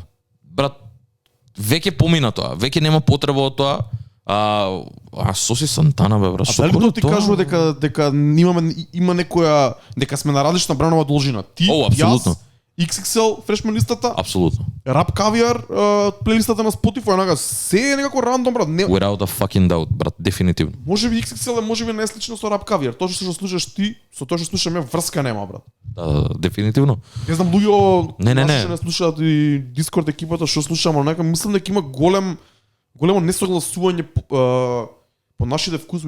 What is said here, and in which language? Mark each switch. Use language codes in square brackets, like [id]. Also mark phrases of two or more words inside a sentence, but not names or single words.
[mk] Брат, веќе помина тоа, веќе нема потреба од тоа. Соси Сантана бе, брат. А дали тоа ти кажува дека има некоја, дека сме на различна бранова должина? Ти, апсолутно. Јас, XXL, фрешмен листата, апсолутно. Рап Кавиар, плейлистата на Spotify, онака се е некако рандом, брат. [en] Without a fucking doubt, [mk] брат, дефинитивно. Можеби XXL е можеби најслично со Рап Кавиар. Тоа што слушаш ти, со тоа што слушам ја, врска нема, брат. Да, дефинитивно. Не знам, луѓе не слушаат и Discord екипата што слушам, онака мислам дека има големо несогласување по нашите вкусови.